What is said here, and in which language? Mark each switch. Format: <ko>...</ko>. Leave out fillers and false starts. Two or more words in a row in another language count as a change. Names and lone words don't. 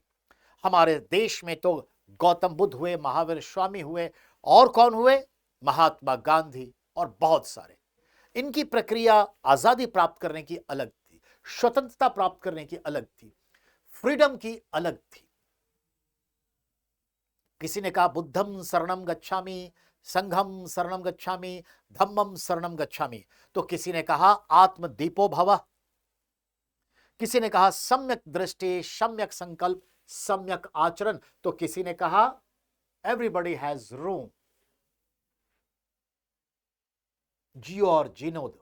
<hi>हमारे देश में तो गौतम बुद्ध हुए, महावीर स्वामी हुए, और कौन हुए, महात्मा गांधी, और बहुत सारे। इनकी प्रक्रिया आजादी प्राप्त करने की अलग थी, स्वतंत्रता प्राप्त करने की अलग थी, फ्रीडम की अलग थी। किसी ने कहा</hi> <pi>बुद्धम शरणम गच्छामि, संघम शरणम गच्छामि, धम्मम शरणम गच्छामि,</pi> <hi>तो किसी ने कहा</hi> <sa>आत्मदीपो भव,</sa> <hi>किसी ने कहा सम्यक दृष्टि, सम्यक संकल्प, सम्यक आचरण, तो किसी ने कहा</hi> <en>everybody has room,</en> <hi>जियो और जीनो दो।</hi>